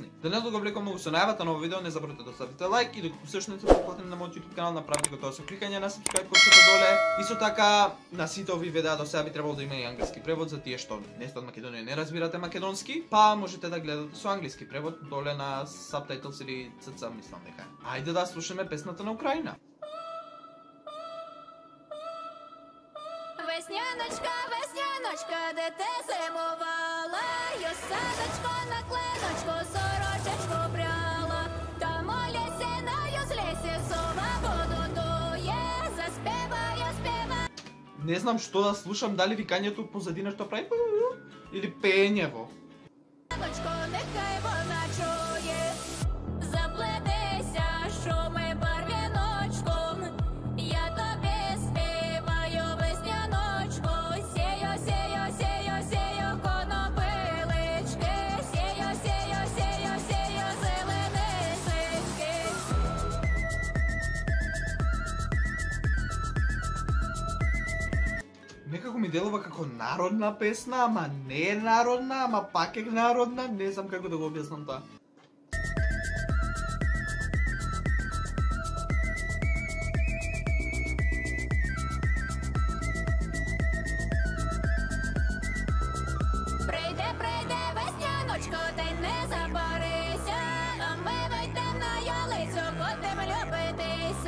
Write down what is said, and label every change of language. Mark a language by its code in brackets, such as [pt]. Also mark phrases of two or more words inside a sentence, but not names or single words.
[mk] Да не го влекам многу со најавата на ова видео, не забравете да ставите лайк и докато се не сте потплатени на мојот YouTube канал, направете го тоа со кликање на subscribe копчето доле. Исто така, на сите овие видеа до сега би требало да има и англиски превод за тие што не сте од Македонија, не разбирате македонски, па можете да гледате со англиски превод доле на subtitles или CC, мислам дека. Ајде да слушаме песната на Украина. [uk] Весняночка, весняночка, де те зимувала, я садочко на кленочку, сорочечку пряла, там у лісі на юзлісі сова воду дує, заспіваю, співаю. [mk] Не знам што да слушам, дали викањето позадина што прави или пењево. [uk] Садочко, нехай вона чує, заплетися шуми барвіночком, я тобі співаю весняночку, сію, сію, сію, сію конопилички, сію, сію, сію, сію зеленисики. [mk] Некако ми делува како народна песна, ама не е народна, ама пак е народна, не знам како да го објаснам тоа. [uk] Прийде, прийде весняночко, та й не забарися, а ми вийдем на ялицю, будем любитися.